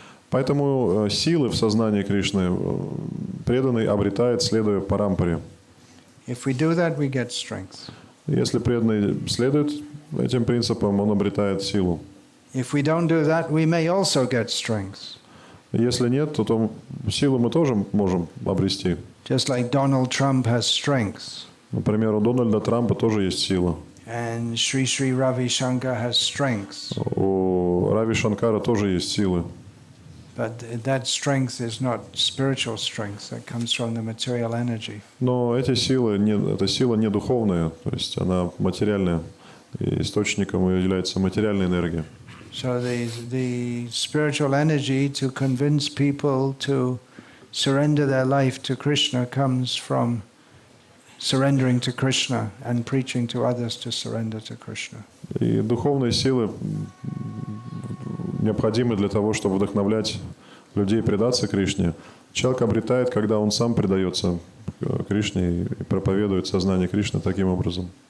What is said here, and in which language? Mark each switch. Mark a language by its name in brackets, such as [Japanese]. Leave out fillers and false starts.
[Russian] Поэтому силы в сознании Кришны преданный обретает, следуя парампаре. [English] If we do that, we get strength. [Russian] Если преданный следует этим принципам, он обретает силу. [English] If we don't do that, we may also get strength. [Russian] Если нет, то силу мы тоже можем обрести. [English] Just like Donald Trump has strength. [Russian] Например, у Дональда Трампа тоже есть сила. [English] And Sri Sri Ravi Shankar has strength. [Russian] У Рави Шанкара тоже есть силы. [English] But that strength is not spiritual strength. That comes from the material energy. [Russian] Но эта сила не духовная, то есть она материальная. И источником ее является материальная энергия. [English] So the spiritual energy to convince people to surrender their life to Krishna comes from surrendering to Krishna and preaching to others to surrender to Krishna. [Russian] И духовные силы необходимы для того, чтобы вдохновлять людей предаться Кришне. Человек обретает, когда он сам предается Кришне и проповедует сознание Кришны таким образом.